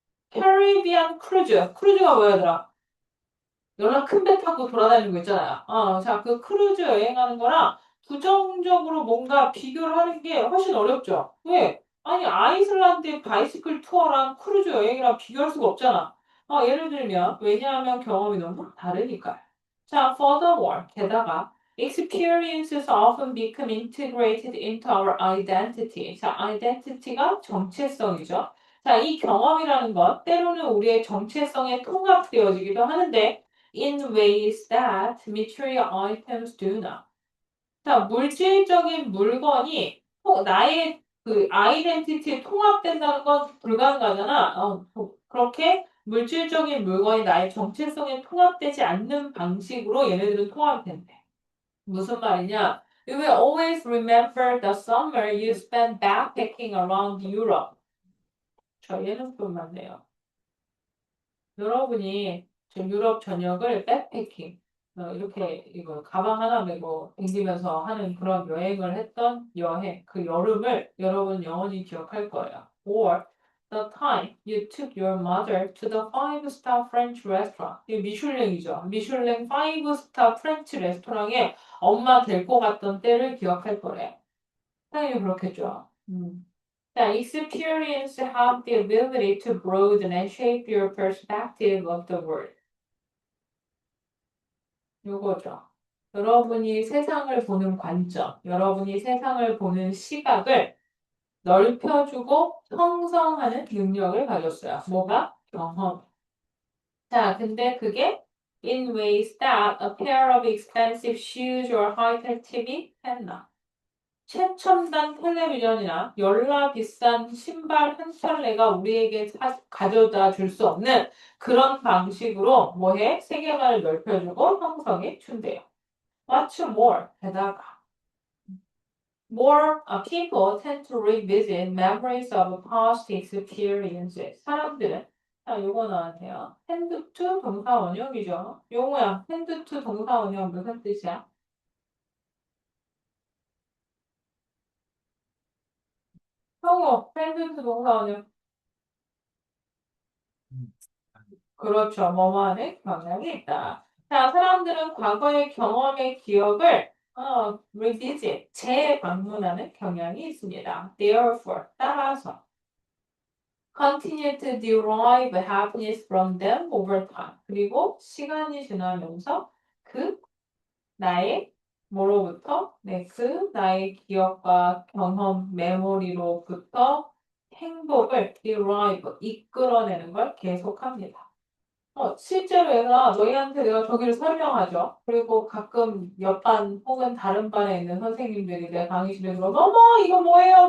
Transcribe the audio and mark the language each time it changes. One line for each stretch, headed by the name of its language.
Korean: 캐리비안 크루즈. 크루즈가 뭐야더라? 연락 큰 배 타고 돌아다니는 거 있잖아요. 자, 그 크루즈 여행하는 거랑 부정적으로 뭔가 비교를 하는 게 훨씬 어렵죠. 왜? 아니, 아이슬란드의 바이시클 투어랑 크루즈 여행이랑 비교할 수가 없잖아. 예를 들면, 왜냐하면 경험이 너무 다르니까요. 자,
English: furthermore,
Korean: 게다가,
English: experiences often become integrated into our identity.
Korean: 자, identity가 정체성이죠. 자, 이 경험이라는 것, 때로는 우리의 정체성에 통합되어지기도 하는데,
English: in ways that material items do not.
Korean: 자, 물질적인 물건이 나의 그 아이덴티티에 통합된다는 건 불가능하잖아. 그렇게 물질적인 물건이 나의 정체성에 통합되지 않는 방식으로 얘네들은 통합이 된대. 무슨 말이냐?
English: You will always remember the summer you spent backpacking around Europe.
Korean: 저 얘는 좀 맞네요. 여러분이 저 유럽 전역을 백패킹 이렇게 이거 가방 하나 메고 댕기면서 하는 그런 여행을 했던 여행 그 여름을 여러분 영원히 기억할 거예요.
English: Or the time you took your mother to the five-star French restaurant.
Korean: 이 미슐랭이죠. 미슐랭 five-star 프렌치 레스토랑에 엄마 데리고 갔던 때를 기억할 거래요. 당연히 그렇겠죠. 자,
English: experience have the ability to broaden and shape your perspective of the world.
Korean: 요거죠. 여러분이 세상을 보는 관점, 여러분이 세상을 보는 시각을 넓혀주고 형성하는 능력을 가졌어요. 뭐가? 경험. 자, 근데 그게
English: in ways that a pair of expensive shoes or high-tech TV cannot.
Korean: 최첨단 텔레비전이나 열나 비싼 신발 한 켤레가 우리에게 가져다 줄 수 없는 그런 방식으로 뭐해? 세계관을 넓혀주고 형성해 준대요.
English: What's more?
Korean: 게다가
English: more people tend to revisit memories of past experiences.
Korean: 사람들은 요거 나왔네요. tend to 동사 원형이죠. 용어야. tend to 동사 원형 무슨 뜻이야? 형어. tend to 동사 원형. 그렇죠. 뭐뭐하는 경향이 있다. 자, 사람들은 과거의 경험의 기억을 revisit, 재방문하는 경향이 있습니다.
English: Therefore,
Korean: 따라서
English: continue to derive happiness from them over time.
Korean: 그리고 시간이 지나면서 그 나의 뭐로부터 나의 기억과 경험, 메모리로부터 행복을 derive, 이끌어내는 걸 계속합니다. 실제로 얘가 너희한테 내가 저기를 설명하죠. 그리고 가끔 옆반 혹은 다른 반에 있는 선생님들이 내 강의실에 들어서 어머 이거 뭐예요?